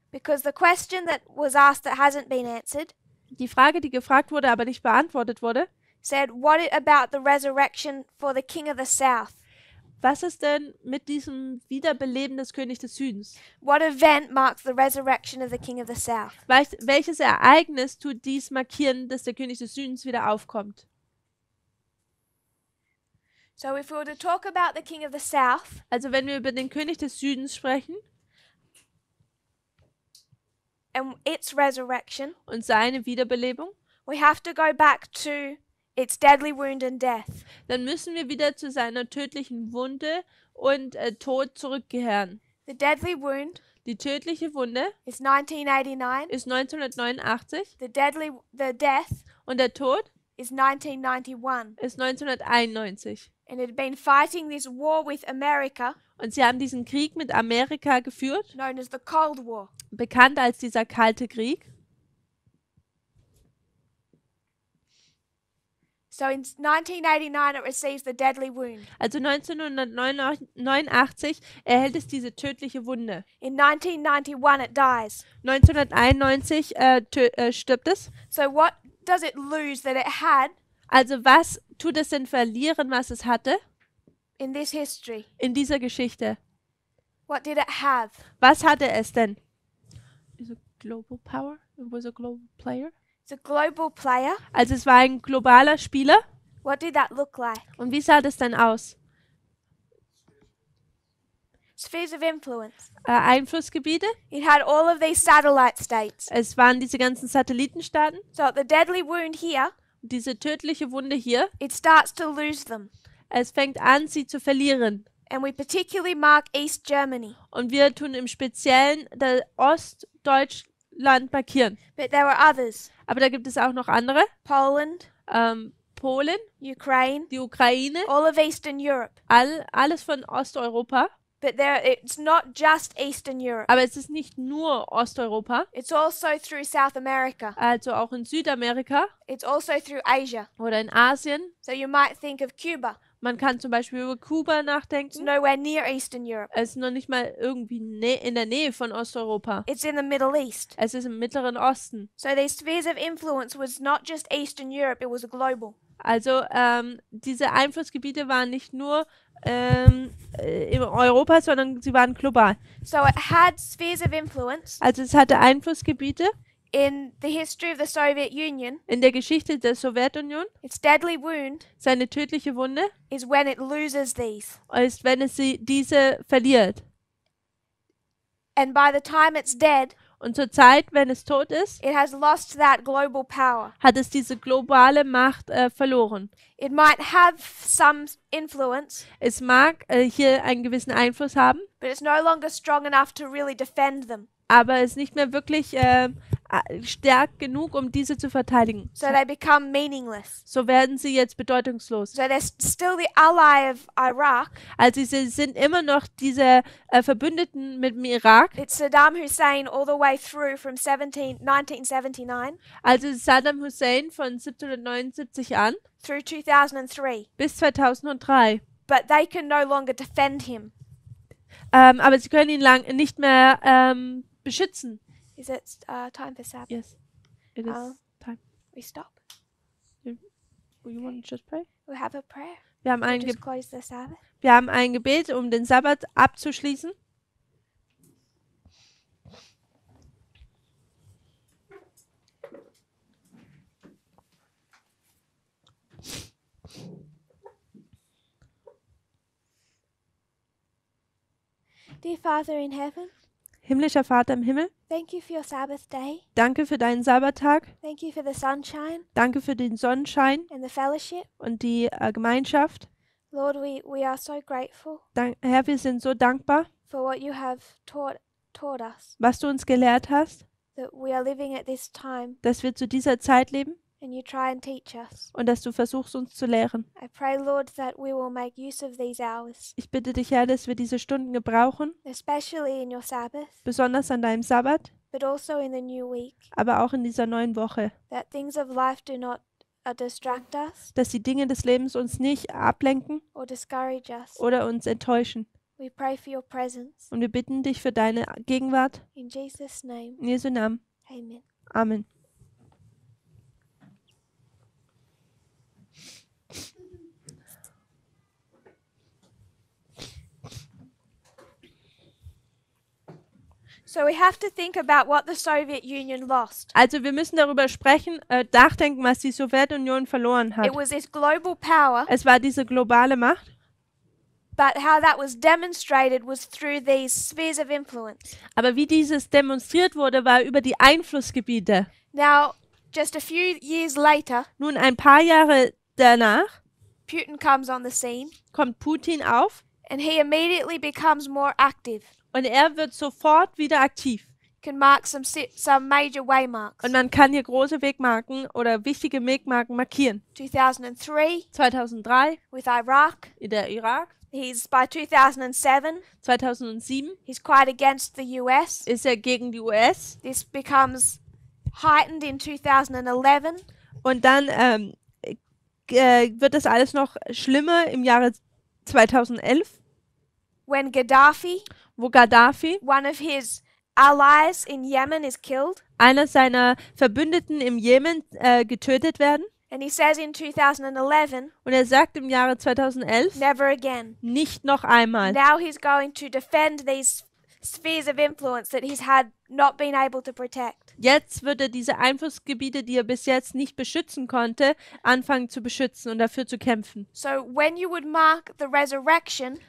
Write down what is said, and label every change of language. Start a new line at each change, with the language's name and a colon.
English: Because the question that was asked that hasn't been answered
German: Die Frage, die gefragt wurde, aber nicht beantwortet wurde,
English: said, what about the resurrection for the king of the south?
German: was ist denn mit diesem Wiederbeleben des Königs des Südens?
English: What event marks the resurrection of the king of the south?
German: Welches Ereignis tut dies markieren, dass der König des Südens wieder aufkommt?
English: So if we were to talk about the king of the south,
German: Also wenn wir über den König des Südens sprechen
English: and its resurrection,
German: und seine Wiederbelebung,
English: we have to go back to its deadly wound and death.
German: dann müssen wir wieder zu seiner tödlichen Wunde und Tod zurückkehren.
English: The deadly wound
German: Die tödliche Wunde
English: is 1989.
German: ist 1989
English: The death
German: und der Tod
English: is 1991.
German: ist 1991.
English: And it had been fighting this war with America,
German: Und sie haben diesen Krieg mit Amerika geführt,
English: known as the Cold War.
German: bekannt als dieser Kalte Krieg.
English: So in 1989 it receives the deadly wound.
German: Also 1989 erhält es diese tödliche Wunde.
English: In 1991 it dies.
German: 1991 stirbt es.
English: So what does it lose that it had
German: Also was tut es denn verlieren, was es hatte
English: in this history?
German: in dieser Geschichte?
English: What did it have?
German: Was hatte es denn?
English: Is a global power? It was a global player. It's a global player.
German: Also es war ein globaler Spieler.
English: What did that look like?
German: Und wie sah das denn aus?
English: Spheres of influence.
German: Einflussgebiete.
English: It had all of these satellite states.
German: Es waren diese ganzen Satellitenstaaten.
English: So at the deadly wound here,
German: Diese tödliche Wunde hier.
English: it starts to lose them.
German: Es fängt an, sie zu verlieren.
English: And we particularly mark East Germany.
German: Und wir tun im Speziellen das Ostdeutschland markieren.
English: But there were others.
German: Aber da gibt es auch noch andere.
English: Poland,
German: Polen,
English: Ukraine,
German: die Ukraine,
English: all of Eastern Europe.
German: alles von Osteuropa.
English: But it's not just Eastern Europe.
German: Aber es ist nicht nur Osteuropa,
English: It's also through South America.
German: also auch in Südamerika
English: It's also through Asia.
German: oder in Asien.
English: So you might think of Cuba.
German: Man kann zum Beispiel über Kuba
English: It's
German: nachdenken.
English: nowhere near Eastern Europe.
German: Es ist noch nicht mal irgendwie in der Nähe von Osteuropa.
English: It's in the Middle East.
German: Es ist im Mittleren Osten.
English: So these spheres of influence was not just Eastern Europe, it was global.
German: Also diese Einflussgebiete waren nicht nur in Europa, sondern sie waren global.
English: So it had spheres of influence
German: Also es hatte Einflussgebiete
English: in the history of the Soviet Union.
German: in der Geschichte der Sowjetunion.
English: Its deadly wound
German: Seine tödliche Wunde
English: is when it loses these.
German: ist, wenn es diese verliert.
English: And by the time it's dead,
German: Und zur Zeit, wenn es tot ist,
English: it has lost that global power.
German: hat es diese globale Macht verloren.
English: It might have some influence,
German: Es mag hier einen gewissen Einfluss haben,
English: but it's no longer strong enough to really defend them.
German: aber es ist nicht mehr wirklich stark genug, um diese zu verteidigen.
English: So they become meaningless.
German: So werden sie jetzt bedeutungslos.
English: So they're still the ally of Iraq.
German: Also sie sind immer noch diese Verbündeten mit dem Irak.
English: It's Saddam Hussein all the way through from 1979
German: Also Saddam Hussein von 1779 an
English: through 2003.
German: bis 2003.
English: But they can no longer defend him.
German: Aber sie können ihn nicht mehr beschützen.
English: Is it time for Sabbath? Yes, it is time. We stop. You want to just pray? We have a prayer.
German: Wir haben
English: We
German: ein
English: just close the Sabbath.
German: Wir haben ein Gebet, um den Sabbat abzuschließen.
English: Dear Father in heaven,
German: Himmlischer Vater im Himmel,
English: thank you for your Sabbath day.
German: danke für deinen Sabbattag,
English: Thank you for the sunshine
German: danke für den Sonnenschein
English: and the fellowship.
German: und die Gemeinschaft.
English: Lord, we are so grateful
German: Herr, wir sind so dankbar,
English: for what you have taught us,
German: was du uns gelehrt hast,
English: that we are living at this time
German: dass wir zu dieser Zeit leben
English: and you try and teach us.
German: und dass du versuchst, uns zu lehren.
English: I pray, Lord, that we will make use of these hours,
German: Ich bitte dich, Herr, dass wir diese Stunden gebrauchen,
English: especially in your Sabbath,
German: besonders an deinem Sabbat,
English: but also in the new week,
German: aber auch in dieser neuen Woche,
English: that things of life do not distract us
German: dass die Dinge des Lebens uns nicht ablenken
English: or discourage us.
German: oder uns enttäuschen.
English: We pray for your presence.
German: Und wir bitten dich für deine Gegenwart.
English: In Jesus' name,
German: In Jesu Namen.
English: amen.
German: Amen.
English: So we have to think about what the Soviet Union lost.
German: Also wir müssen darüber sprechen, nachdenken, was die Sowjetunion verloren hat.
English: It was this global power,
German: Es war diese globale Macht,
English: but how that was demonstrated was through these spheres of influence.
German: aber wie dieses demonstriert wurde, war über die Einflussgebiete.
English: Now, just a few years later,
German: Nun, ein paar Jahre danach
English: Putin comes on the scene
German: kommt Putin auf
English: and he immediately becomes more active.
German: und er wird sofort wieder aktiv.
English: Can mark some major waymarks.
German: Und man kann hier große Wegmarken oder wichtige Wegmarken markieren.
English: 2003
German: 2003
English: with Iraq.
German: in der Irak,
English: He's by 2007.
German: 2007
English: He's quite against the US.
German: ist er gegen die US
English: This becomes heightened in 2011
German: und dann wird das alles noch schlimmer im Jahre 2011,
English: when Gaddafi,
German: wo Gaddafi,
English: one of his allies in Yemen, is killed.
German: einer seiner Verbündeten im Jemen, getötet werden.
English: And he says in 2011,
German: Und er sagt im Jahre 2011,
English: never again.
German: nicht noch einmal.
English: Now he's going to defend these spheres of influence that he's had not been able to protect.
German: Jetzt wird er diese Einflussgebiete, die er bis jetzt nicht beschützen konnte, anfangen zu beschützen und dafür zu kämpfen.
English: So when you would mark the resurrection